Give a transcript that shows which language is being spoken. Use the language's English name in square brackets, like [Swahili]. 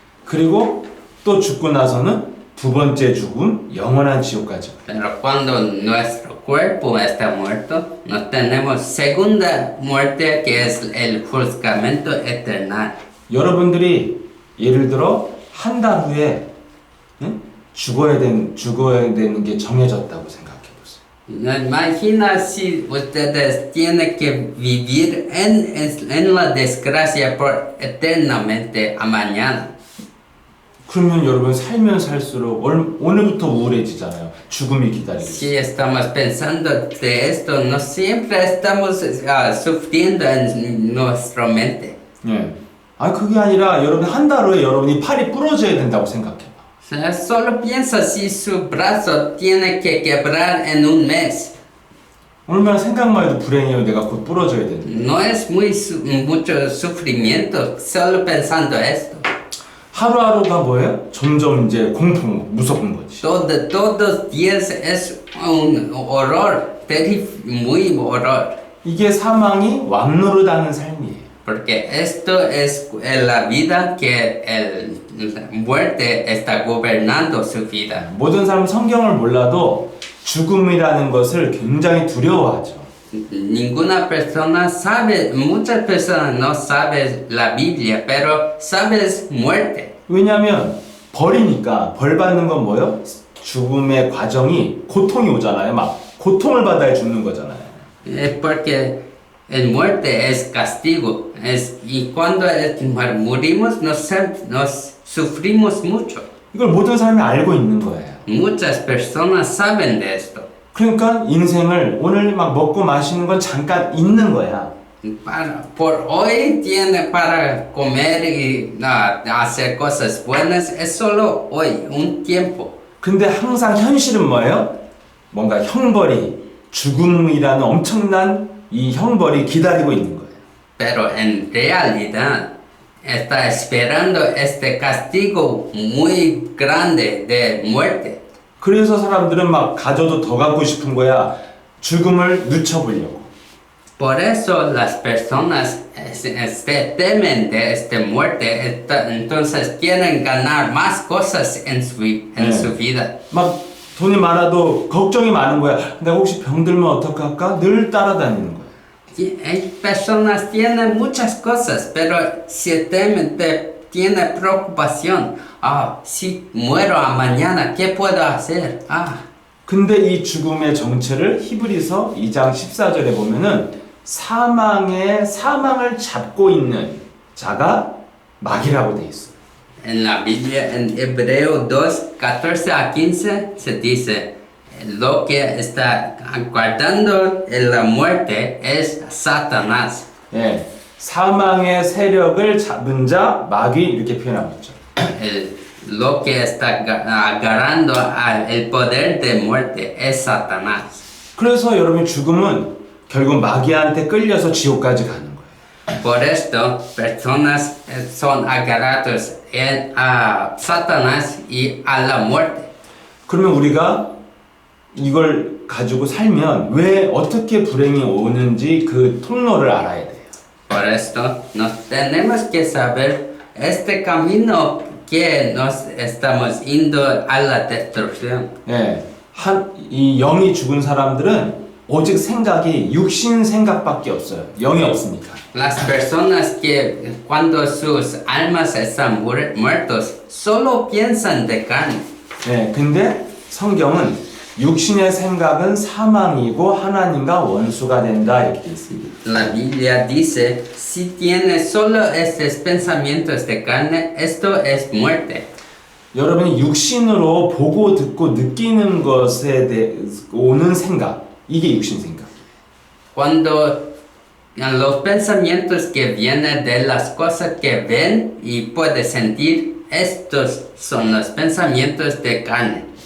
[Korean] 그리고 또 죽고 나서는 두 번째 죽음, 영원한 지옥까지. [Spanish] Pero cuando nuestro cuerpo está muerto, nos tenemos segunda muerte que es el juzgamiento eterno. [Korean] 여러분들이 예를 들어 한 달 후에 응? 죽어야 되는 게 정해졌다고 생각해 보세요. [Spanish] Imagina si ustedes tienen que vivir en la desgracia por eternamente a mañana. [Korean] 그러면 여러분 살면 살수록 오늘부터 우울해지잖아요. 죽음이 기다리고 있어요. [Spanish] Si estamos pensando de esto, no siempre estamos sufriendo en nuestra mente. [Korean] 예. 그게 아니라 여러분 한 달 후에 여러분이 팔이 부러져야 된다고 생각해봐. [Spanish] Solo piensa si su brazo tiene que quebrar en un mes. [Korean] 얼마나 생각만 해도 불행해요. 내가 곧 부러져야 되는데. [Spanish] No es mucho sufrimiento solo pensando esto. [Korean] 하루하루가 뭐예요? 점점 이제 공포, 무서운 거지. [Spanish] Todos los días es un horror, muy horror. [Korean] 이게 사망이 왕노릇하는 삶이에요. [Spanish] Porque esto es la vida que la muerte está gobernando su vida. [Korean] 모든 사람 성경을 몰라도 죽음이라는 것을 굉장히 두려워하죠. [Spanish] Ninguna persona sabe, muchas personas no saben la Biblia, pero sabes muerte. [Korean] 왜냐하면 벌이니까 벌 받는 건 뭐예요? 죽음의 과정이 고통이 오잖아요. 막 고통을 받아야 죽는 거잖아요. [Spanish] Es porque el muerte es castigo. Y cuando morimos nos sufrimos mucho. [Korean] 이걸 모든 사람이 알고 있는 거예요. [Spanish] Muchas personas saben de esto. [Korean] 그러니까 인생을 오늘 막 먹고 마시는 건 잠깐 있는 거야. [Spanish] Por hoy tiene para comer y hacer cosas buenas, es solo hoy, un tiempo. [Korean] 근데 항상 현실은 뭐예요? 뭔가 형벌이 죽음이라는 엄청난 이 형벌이 기다리고 있는 거예요. [Spanish] Pero en realidad está esperando este castigo muy grande de muerte. [Korean] 그래서 사람들은 막 가져도 더 갖고 싶은 거야. 죽음을 늦춰보려고. [Spanish] Por eso las personas temen de esta muerte, entonces quieren ganar más cosas en su vida. [Korean] 막 돈이 많아도 걱정이 많은 거야. 내가 혹시 병들면 어떡할까? 늘 따라다니는 거야. [Spanish] Hay personas tienen muchas cosas, pero si temen, tiene preocupación. Si muero mañana, ¿qué puedo hacer? [Korean] 근데 이 죽음의 정체를 히브리서 2장 14절에 보면은 사망을 잡고 있는 자가 마귀라고 돼 있어. [Spanish] En la Biblia, en Hebreo 2, 14 a 15, se dice, lo que está guardando en la muerte es Satanás. [Korean] 예, 사망의 세력을 잡은 자 마귀 이렇게 표현하고 있죠. [Spanish] Lo que está agarrando el poder de muerte es Satanás. [Korean] 그래서 여러분 죽음은 결국 마귀한테 끌려서 지옥까지 가는 거예요. [Spanish] Por esto, personas son agarrados a Satanás y a la muerte. [Korean] 그러면 우리가 이걸 가지고 살면 왜 어떻게 불행이 오는지 그 통로를 알아야 돼요. [Spanish] Por esto, nos tenemos que saber este camino que nos estamos yendo a la destrucción. [Korean] 예, 이 영이 죽은 사람들은 오직 생각이 육신 생각밖에 없어요. 영이 없으니까. [Spanish] Las personas que cuando sus almas están muertos solo piensan de carne. [Korean] 예, 근데 성경은 육신의 생각은 사망이고 하나님과 원수가 된다 이렇게 돼 있습니다. [Spanish] La Biblia dice, si tienes solo estos pensamientos de carne, esto es muerte. [Korean] 여러분이 육신으로 보고 듣고 느끼는 것에 대해 오는 생각, 이게 육신 생각. [Spanish] Cuando los pensamientos que vienen de las cosas que ven y puede sentir, estos son los pensamientos de carne.